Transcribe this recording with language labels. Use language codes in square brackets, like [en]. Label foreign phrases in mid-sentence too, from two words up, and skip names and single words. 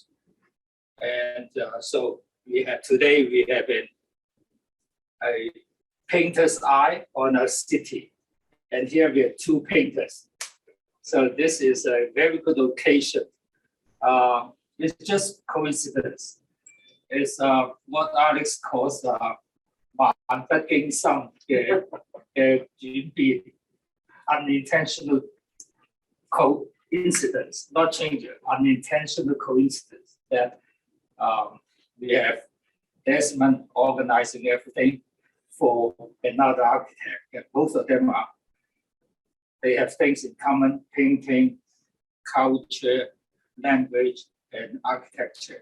[en] And so today we have a painter's eye on a city. And here we have two painters. So this is a very good occasion. It's just coincidence. It's what Alex calls [yue] 萬不經心嘅轉變 [en] unintentional coincidence, not change, unintentional coincidence that we have Desmond organizing everything for another architect. And both of them they have things in common: painting, culture, language, and architecture.